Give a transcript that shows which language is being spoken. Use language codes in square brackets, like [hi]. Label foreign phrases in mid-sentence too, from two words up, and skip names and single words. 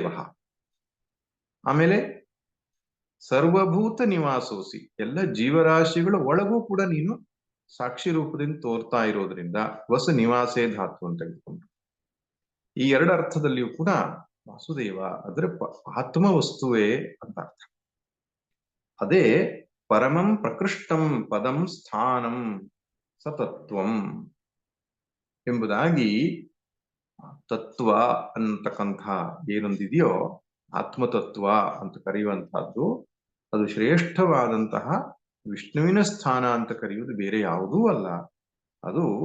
[kn] ಆಮೇಲೆ [sa] ಸರ್ವಭೂತ ನಿವಾಸೋಸಿ, [kn] ಎಲ್ಲ ಜೀವರಾಶಿಗಳ ಒಳಗೂ ಕೂಡ ನೀನು ಸಾಕ್ಷಿ ರೂಪದಿಂದ ತೋರ್ತಾ ಇರೋದ್ರಿಂದ [sa] ವಸ ನಿವಾಸೇ ಧಾತು [kn] ಅಂತ ತೆಗೆದುಕೊಂಡ್ರು. ಈ ಎರಡು ಅರ್ಥದಲ್ಲಿಯೂ ಕೂಡ ವಾಸುದೇವ ಅದರ ಆತ್ಮ ವಸ್ತುವೇ ಅಂತ ಅರ್ಥ. ಅದೇ [sa] ಪರಮಂ ಪ್ರಕೃಷ್ಟಂ ಪದಂ ಸ್ಥಾನಂ ಸತತ್ವಂ [kn] ಎಂಬುದಾಗಿ ತತ್ವ ಅನ್ನತಕ್ಕಂಥ ಏನೊಂದಿದೆಯೋ, ಆತ್ಮತತ್ವ ಅಂತ ಕರೆಯುವಂತಹದ್ದು, ಅದು ಶ್ರೇಷ್ಠವಾದಂತಹ ವಿಷ್ಣುವಿನ ಸ್ಥಾನ ಅಂತ ಕರೆಯುವುದು ಬೇರೆ ಯಾವುದೂ ಅಲ್ಲ, ಅದು